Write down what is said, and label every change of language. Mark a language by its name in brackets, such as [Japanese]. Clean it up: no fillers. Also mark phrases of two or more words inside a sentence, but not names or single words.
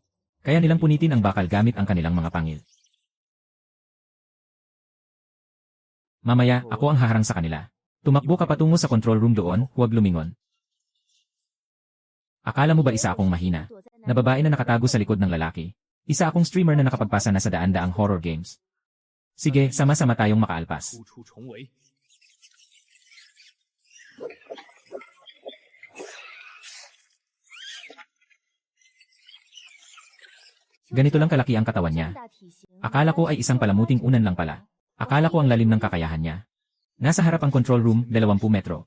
[Filipino] Kaya nilang punitin ang bakal gamit ang kanilang mga pangil. Mamaya, ako ang haharang sa kanila. Tumakbo ka patungo sa [English] control room [Filipino] doon, huwag lumingon. Akala mo ba isa akong mahina? [Chinese] 躲在 [Filipino] Na babae na nakatago sa likod ng lalaki? Isa akong streamer na nakapagpasa na sa daan-daang [English] horror games. [Filipino] Sige, sama-sama tayong makaalpas. [Chinese] 突出重围， [Filipino] Ganito lang kalaki ang katawan niya. [Chinese] 大体型， [Filipino] Akala ko ay isang palamuting unan lang pala. Akala ko ang lalim ng kakayahan niya. Nasa harap ang [English] control room, [Filipino] 20 metro.